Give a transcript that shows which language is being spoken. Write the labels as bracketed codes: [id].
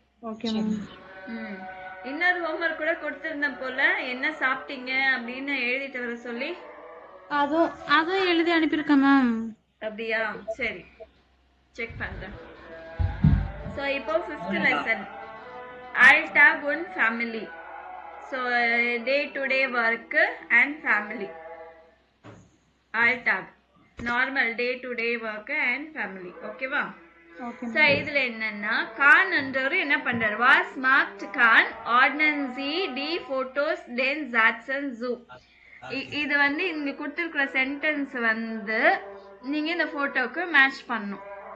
[en] Okay ma'am. [ta] இன்னொரு homework கூட கொடுத்திருந்தேன் போல, என்ன சாப்பிட்டீங்க அப்படின்னு எழுதிட்டு வர சொல்லி. அதுவும் எழுதி அனுப்பியிருக்கேன் மேம். அப்படியா? சரி, செக் பண்றேன். [en] So இப்போ 5th lesson. I'll tag one family. So day to day work and family. I'll tag normal day to day work and family. [ta] ஓகேவா? ஸோ இதுல என்னன்னா கான் என்றவர் என்ன பண்றாரு? [de] வாஸ் மார்க்ட் கான் ஆர்டினன்சி டி போட்டோஸ் டென் ஜாட்சன் ஜூ. [ta] இது வந்து இங்க கொடுத்திருக்கிற சென்டென்ஸ் வந்து நீங்க இந்த போட்டோக்கு மேட்ச் பண்ணணும்.